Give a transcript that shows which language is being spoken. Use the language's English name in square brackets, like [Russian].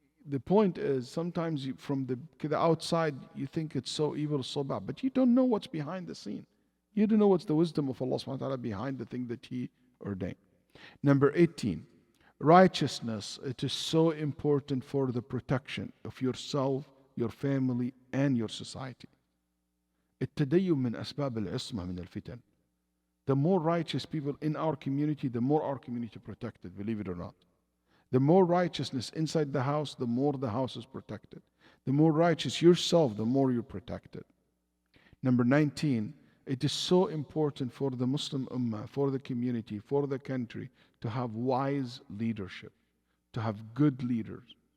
[English] The point is, sometimes from the outside, you think it's so evil, so bad, but you don't know what's behind the scene. You don't know what's the wisdom of Allah subhanahu wa ta'ala behind the thing that He ordained. Number 18, righteousness. It is so important for the protection of yourself, your family, and your society. [Arabic] التدين من أسباب العصمة من الفتن. [English] The more righteous people in our community, the more our community protected, believe it or not. The more righteousness inside the house, the more the house is protected. The more righteous yourself, the more you're protected. Number 19, It is so important for the Muslim Ummah, for the community, for the country to have wise leadership, to have good leaders.